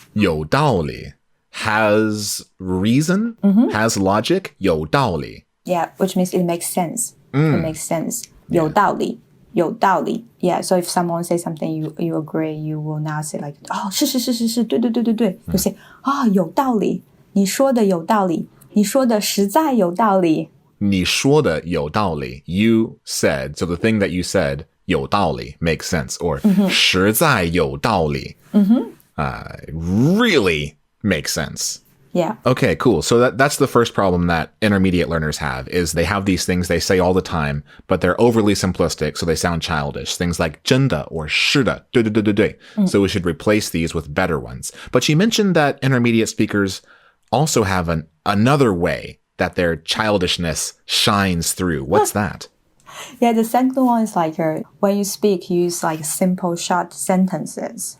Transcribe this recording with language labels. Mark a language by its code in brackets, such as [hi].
[en] 有道理 has reason, has logic. [zh] 有道理. [en] Yeah, which means it makes sense. It makes sense. 有道理,有道理. Yeah, so if someone says something you agree, you will not say like [zh] 是是是是是对对对对对. [en] You say [zh] 有道理,你说的有道理,你说的实在有道理. 你说的有道理. [en] You said, so the thing that you said 有道理 makes sense, or 实在有道理 really makes sense. Yeah. Okay, cool. So that's the first problem that intermediate learners have is they have these things they say all the time, but they're overly simplistic, so they sound childish. Things like 真的 or 是的, 对对对对对. So we should replace these with better ones. But she mentioned that intermediate speakers also have another way that their childishness shines through. What's that? Yeah, the second one is like when you speak, use like simple short sentences.